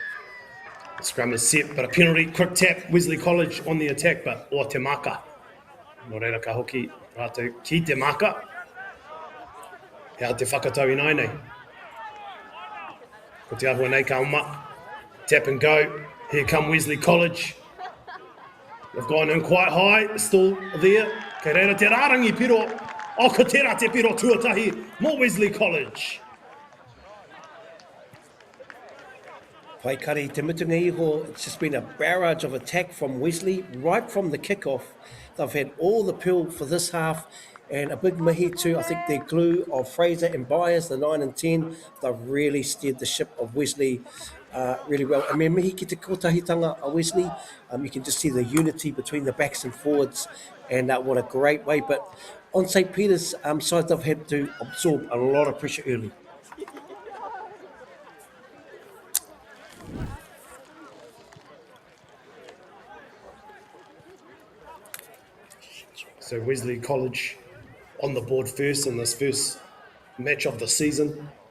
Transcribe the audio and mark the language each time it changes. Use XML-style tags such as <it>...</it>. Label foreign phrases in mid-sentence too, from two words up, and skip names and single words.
<en>Scrum is set, but a penalty, quick tap, Wesley College on the attack, but</en> <mi>o te maka. No reira ka hoki rātou ki te maka. Hea te whakatau I nai nei. Ko te ahua nei ka uma.</mi> <en>Tap and go. Here come Wesley College. They've gone in quite high, still there.</en> <mi>Kei reira te rārangi piro. O ko tērā te piro tuatahi.</mi> <en>More Wesley College.</en> <mi>Pai kari te mutunga iho,</mi> <en>it's just been a barrage of attack from Wesley right from the kickoff. They've had all the pill for this half and a big mihi too. I think their glue of Fraser and Byers, the 9 and 10, they've really steered the ship of Wesley really well. I mean,</en> <mi>mihi ki te kotahitanga</mi> <en>of Wesley, you can just see the unity between the backs and forwards and what a great way. But on St. Peter's side, they've had to absorb a lot of pressure early. So Wesley College on the board first in this first match of the season.</en>